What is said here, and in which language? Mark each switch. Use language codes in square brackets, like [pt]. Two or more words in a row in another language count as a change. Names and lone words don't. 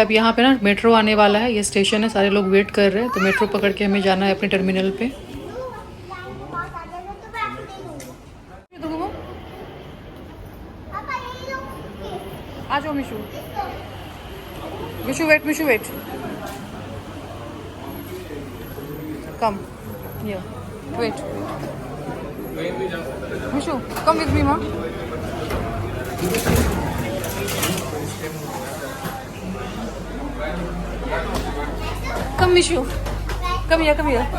[hi] अब यहाँ पे ना मेट्रो आने वाला है, ये स्टेशन है, सारे लोग वेट कर रहे हैं, तो मेट्रो पकड़ के हमें जाना है अपने टर्मिनल पे। आ जाओ [en] मिशू, Mishu wait, Mishu wait, come here, wait, Mishu, come with me ma, come Mishu, come here, come here.